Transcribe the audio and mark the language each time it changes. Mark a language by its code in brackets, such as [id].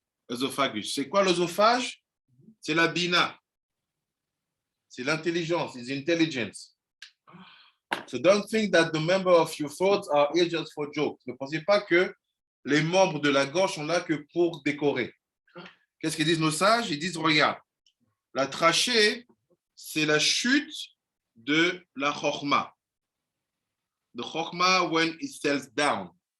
[fr] Œsophagus. C'est quoi l'œsophage? C'est la bina. C'est l'intelligence, [en] it's intelligence. So don't think that the member of your throat are here just for jokes. [fr] Ne pensez pas que les membres de la gorge sont là que pour décorer. Qu'est-ce qu'ils disent nos sages? Ils disent, regarde, la trachée, c'est la chute de la chokhmah. [en] The chokhmah when it settles down.